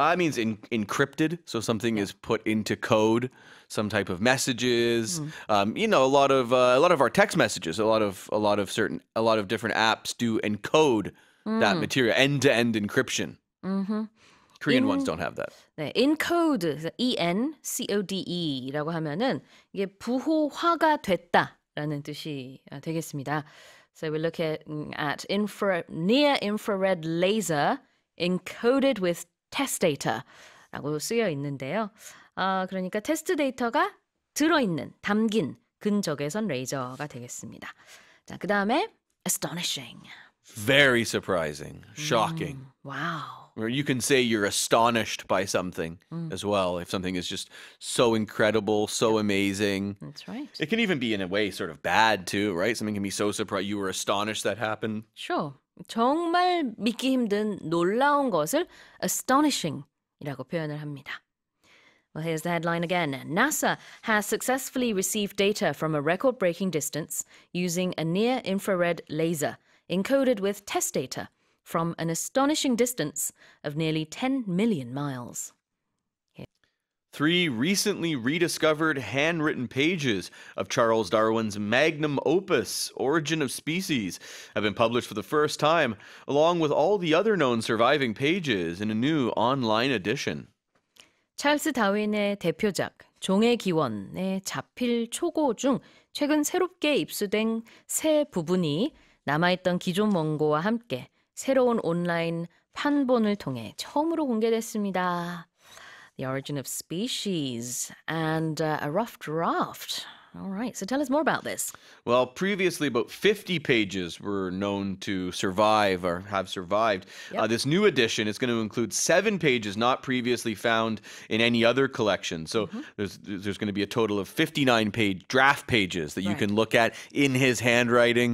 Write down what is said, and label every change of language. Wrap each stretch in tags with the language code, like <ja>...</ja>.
<en>means encrypted, so something is put into code, some type of messages. You know, a lot of our text messages, a lot of different apps do encode that material, end-to-end encryption. Korean ones don't have that.</en> <ko>네, encode, E-N-C-O-D-E라고 하면은 이게 부호화가 됐다라는 뜻이 되겠습니다.</ko> <en>So we're looking at near infrared laser encoded with test data</en> <ko>라고 쓰여 있는데요. 그러니까 테스트 데이터가 들어있는, 담긴 근적외선 레이저가 되겠습니다. 자, 그 다음에 astonishing.</ko> <en>Very surprising, shocking. Wow. Or you can say you're astonished by something as well, if something is just so incredible, so amazing. That's right. It can even be in a way sort of bad too, right? Something can be so surprised you were astonished that happened. Sure.</en> <ko>정말 믿기 힘든 놀라운 것을 astonishing이라고 표현을 합니다.</ko> <en>Well, here's the headline again. NASA has successfully received data from a record-breaking distance using a near-infrared laser encoded with test data from an astonishing distance of nearly 10 million miles. 3 recently rediscovered handwritten pages of Charles Darwin's magnum opus, Origin of Species, have been published for the first time, along with all the other known surviving pages in a new online edition.</en> <ko>찰스 다윈의 대표작 종의 기원의 자필 초고 중 최근 새롭게 입수된 새 부분이 남아있던 기존 원고와 함께 새로운 온라인 판본을 통해 처음으로 공개됐습니다.</ko> <en>The Origin of Species and a rough draft. All right, so tell us more about this. Well, previously about 50 pages were known to survive or have survived. Yep. This new edition is going to include 7 pages not previously found in any other collection. So there's going to be a total of 59 draft pages that you can look at in his handwriting.</en>